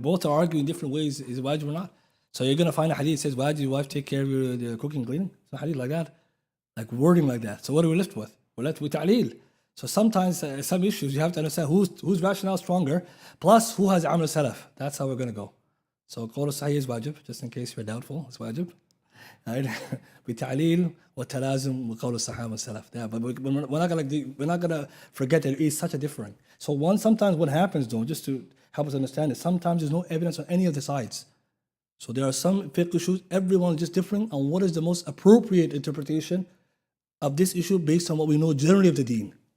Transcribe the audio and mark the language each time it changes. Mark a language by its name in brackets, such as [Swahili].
[English] Both are arguing different ways, is it wajib or not? So you're going to find a hadith that says, wajib, your wife take care of your cooking and cleaning? It's a hadith like that. Like wording like that. So what are we left with? We're left with ta'leel. So sometimes some issues you have to understand whose rationale is stronger, plus who has amal salaf. That's how we're going to go. So qawl sahih is wajib, just in case you're doubtful, it's wajib. Right? [Arabic] بتعليل وتلازم وقول الصحابة والسلف. [English] Yeah, but we're not gonna forget that it is such a different. So sometimes what happens though, just to help us understand it, sometimes there's no evidence on any of the sides. So there are some fiqh issues, everyone is just differing on what is the most appropriate interpretation of this issue based on what we know generally of the deen.